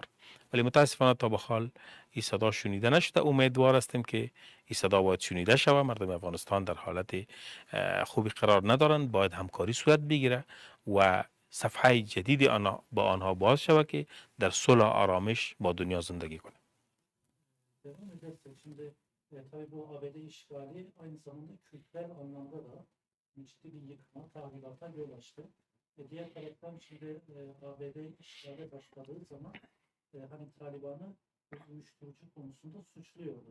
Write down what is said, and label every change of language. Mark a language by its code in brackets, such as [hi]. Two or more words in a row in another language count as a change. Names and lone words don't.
[fa] ولی متاسفانه تا به حال این صدا شنیده نشده. امیدوار هستیم که این صدا باید شنیده شود. مردم افغانستان در حالت خوبی قرار ندارند، باید همکاری صورت بگیره و صفحه جدید با آنها باز شود که در صلح و آرامش با دنیا زندگی کنه. [tr] Devam edersek şimdi tabii bu ABD işgali aynı zamanda kültürel anlamda da ciddi bir yıkıma, tahrilata yol açtı. Diğer taraftan şimdi ABD işgale başladığı zaman hani Taliban'ı uyuşturucu konusunda suçluyordu.